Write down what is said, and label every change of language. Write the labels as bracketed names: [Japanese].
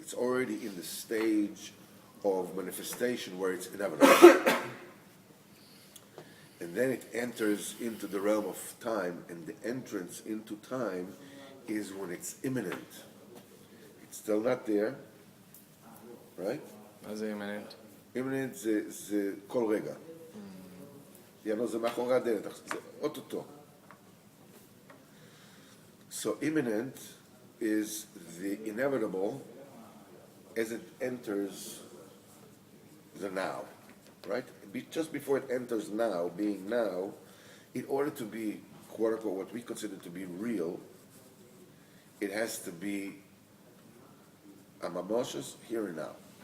[English] It's already in the stage of manifestation where it's inevitable. And then it enters into the realm of time, and the entrance into time is when it's imminent. It's still not there, right? [Hebrew] מה זה imminent? imminent זה כל רגע. יענו, זה מאחורי הדלת, זה אוטוטו. [English] So imminent is the inevitable as it enters the now, right? Just before it enters now, being now, in order to be, quote unquote, what we consider to be real, it has to be a mamoshes here and now.